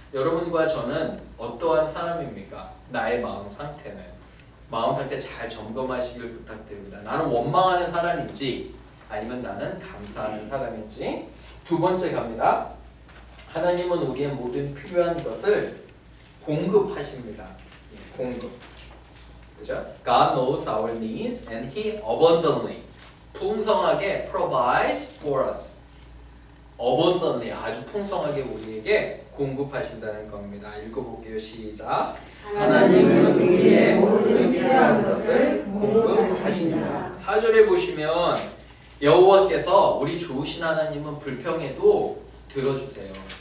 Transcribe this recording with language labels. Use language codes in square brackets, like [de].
[ko] 여러분과 저는 어떠한 사람입니까? 나의 마음 상태는. 마음 상태 잘 점검하시길 부탁드립니다. 나는 원망하는 사람인지 아니면 나는 감사하는 사람인지. 두 번째 갑니다. 하나님은 우리의 모든 필요한 것을 공급하십니다. 공급. 그죠? [en] God knows our needs and He abundantly, [ko] 풍성하게 [en] provides for us. [ko] abundantly, 아주 풍성하게 우리에게 공급하신다는 겁니다. 읽어볼게요. 시작. 하나님은 우리의 모든 필요한 것을 공급하신다. 4절에 보시면 여호와께서 우리 좋으신 하나님은 불평해도 들어주세요.